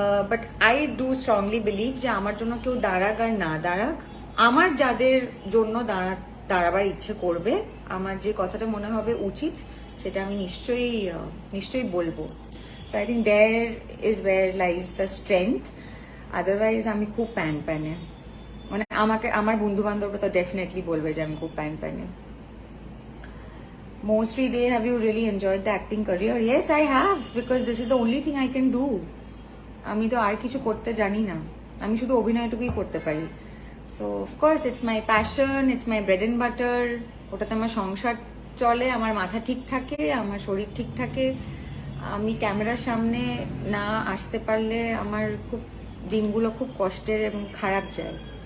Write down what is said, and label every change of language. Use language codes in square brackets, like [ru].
[en] but I do strongly believe [bn] যে আমার জন্য কেউ দাঁড়াক আর না দাঁড়াক, আমার যাদের জন্য দাঁড়াবার ইচ্ছে করবে, আমার যে কথাটা মনে হবে উচিত সেটা আমি নিশ্চয়ই বলবো। [en] So I think there is where lies the strength. [bn] Otherwise আমি খুব প্যানে, মানে আমাকে আমার বন্ধু বান্ধবরা তো ডেফিনেটলি বলবে যে আমি খুব প্যানে। [en] Mostly they, have you really enjoyed the acting career? Yes, I have, because this is the only thing I can do. [bn] আমি তো আর কিছু করতে জানি না, আমি শুধু অভিনয়টুকুই করতে পারি। [en] So of course it's my passion, it's my bread and butter. [bn] ওটাতে আমার সংসার চলে, আমার মাথা ঠিক থাকে, আমার শরীর ঠিক থাকে। আমি ক্যামেরার সামনে না আসতে পারলে আমার খুব দিনগুলো খুব কষ্টের এবং খারাপ যায়।